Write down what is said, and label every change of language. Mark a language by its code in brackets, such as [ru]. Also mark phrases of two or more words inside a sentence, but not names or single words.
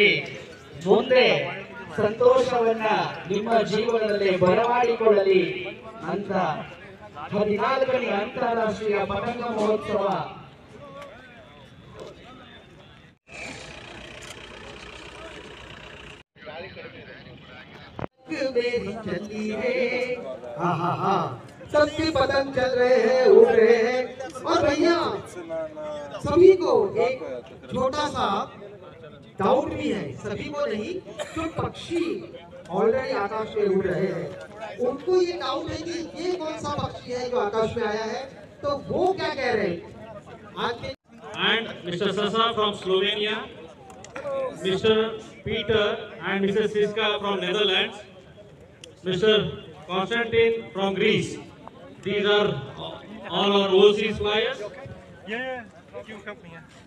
[kn] ಮುಂದೆ ಸಂತೋಷವನ್ನ ನಿಮ್ಮ ಜೀವನದಲ್ಲಿ ಬರಮಾಡಿಕೊಳ್ಳಲಿ ಅಂತ 14ನೇ ಅಂತಾರಾಷ್ಟ್ರೀಯ ಪತಂಗ ಮಹೋತ್ಸವ [hi] चली है। सबके पतंग चल रहे हैं, उड़ रहे हैं। और भैया सभी को एक छोटा सा डाउट भी है, सभी को नहीं, जो पक्षी ऑलरेडी आकाश में उड़ रहे हैं उनको ये डाउट है कि ये कौन सा पक्षी है जो आकाश में आया है, तो वो क्या कह रहे हैं आज के। [en] And Mr. Sasa from Slovenia, Mr. Peter and Mrs. Siska from Netherlands, Mr. Konstantin from Greece. These are all our overseas flyers. Yeah, you help me.